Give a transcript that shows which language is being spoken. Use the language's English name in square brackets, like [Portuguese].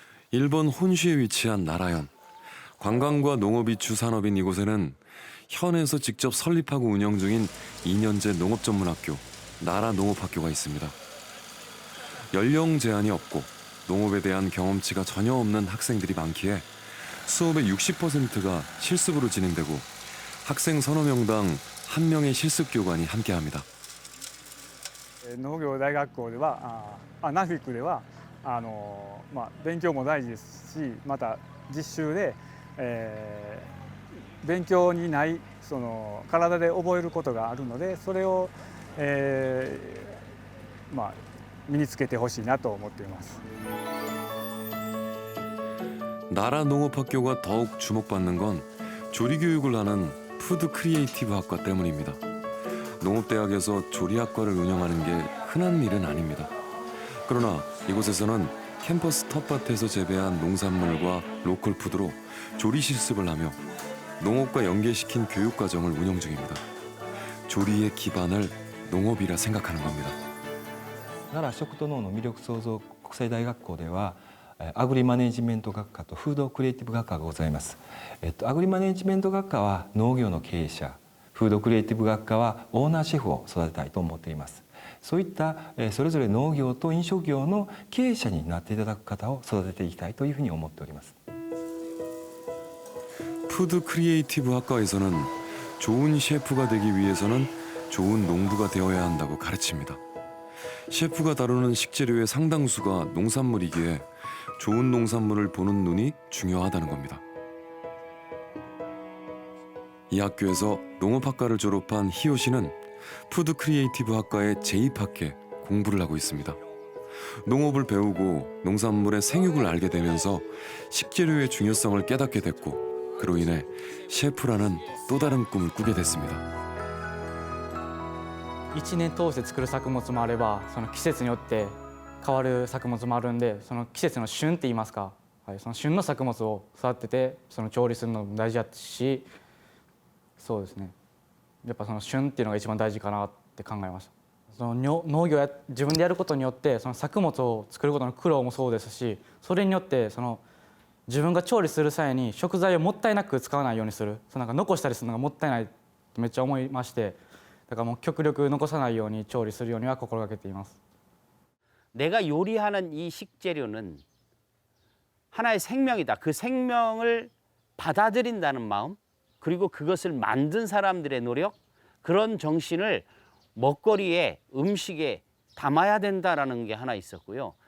[Korean] 일본 혼슈에 위치한 나라현. 관광과 농업이 주산업인 이곳에는 현에서 직접 설립하고 운영 중인 2년제 농업전문학교 나라농업학교가 있습니다. 연령 제한이 없고 농업에 대한 경험치가 전혀 없는 학생들이 많기에 수업의 60%가 실습으로 진행되고 학생 서너 명당 한 명의 실습교관이 함께합니다. [Japanese] 農業大学校ではナフィックでは勉強も大事ですし、また実習で、勉強にないその体で覚えることがあるので、それを、身につけてほしいなと思っています。 [Korean] 나라농업학교가 더욱 주목받는 건 조리교육을 하는 푸드 크리에이티브 학과 때문입니다. 농업대학에서 조리학과를 운영하는 게 흔한 일은 아닙니다. 그러나 이곳에서는 캠퍼스 텃밭에서 재배한 농산물과 로컬 푸드로 조리 실습을 하며 농업과 연계시킨 교육과정을 운영 중입니다. 조리의 기반을 농업이라 생각하는 겁니다. [Japanese] 奈良食と農の魅力創造国際大学校ではアグリマネジメント学科とフードクリエイティブ学科がございます。アグリマネジメント学科は農業の経営者、フードクリエイティブ学科はオーナーシェフを育てたいと思っています。そういったそれぞれ農業と飲食業の経営者になっていただく方を育てていきたいというふうに思っております。 [Korean] 푸드 크리에이티브 학과에서는 좋은 셰프가 되기 위해서는 좋은 농부가 되어야 한다고 가르칩니다. 셰프가 다루는 식재료의 상당수가 농산물이기에 좋은 농산물을 보는 눈이 중요하다는 겁니다. 이 학교에서 농업학과를 졸업한 희호 씨는 푸드 크리에이티브 학과에 재입학해 공부를 하고 있습니다. 농업을 배우고 농산물의 생육을 알게 되면서 식재료의 중요성을 깨닫게 됐고 그로 인해 셰프라는 또 다른 꿈을 꾸게 됐습니다. [Japanese] 1年通して作る作物もあれば、その季節によって変わる作物もあるんで、その季節の旬って言いますか、その旬の作物を育ててその調理するのも大事だし、そうですね。やっぱその旬っていうのが一番大事かなって考えました。その農業自分でやることによってその作物を作ることの苦労もそうですし、それによってその自分が調理する際に食材をもったいなく使わないようにする、なんか残したりするのがもったいないってめっちゃ思いまして、だからもう極力残さないように調理するようには心がけています。 [Korean] 내가 요리하는 이 식재료는 하나의 생명이다. 그 생명을 받아들인다는 마음, 그리고 그것을 만든 사람들의 노력, 그런 정신을 먹거리에, 음식에 담아야 된다라는 게 하나 있었고요.